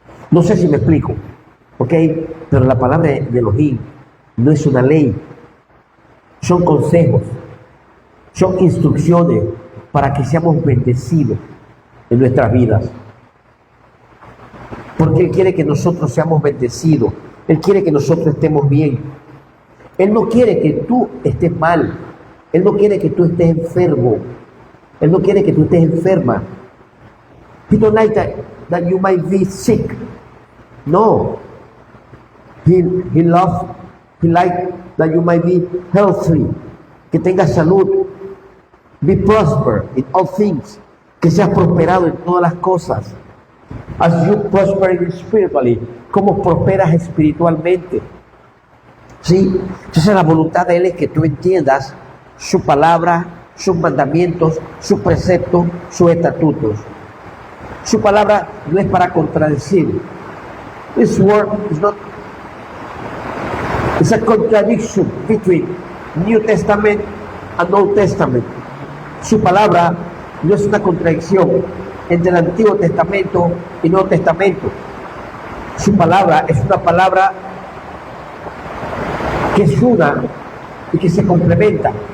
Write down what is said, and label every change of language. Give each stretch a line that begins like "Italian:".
Spanish: No sé si me explico, ¿ok? Pero la palabra de Elohim no es una ley, son consejos, son instrucciones para que seamos bendecidos en nuestras vidas. Porque Él quiere que nosotros seamos bendecidos, Él quiere que nosotros estemos bien. Él no quiere que tú estés mal, Él no quiere que tú estés enfermo, Él no quiere que tú estés enferma.
English: He don't like that you might be sick. No. He like that you might be healthy,
Spanish: que tengas salud,
English: be prosper in all things,
Spanish: que seas prosperado en todas las cosas.
English: As you prosper spiritually,
Spanish: como prosperas espiritualmente. ¿Sí? Entonces la voluntad de Él es que tú entiendas su palabra, sus mandamientos, sus preceptos, sus estatutos. Su palabra no es para contradecir.
English: This word is not. It's a contradiction between New Testament and Old Testament.
Spanish: Su palabra no es una contradicción entre el Antiguo Testamento y Nuevo Testamento. Su palabra es una palabra que es una y que se complementa.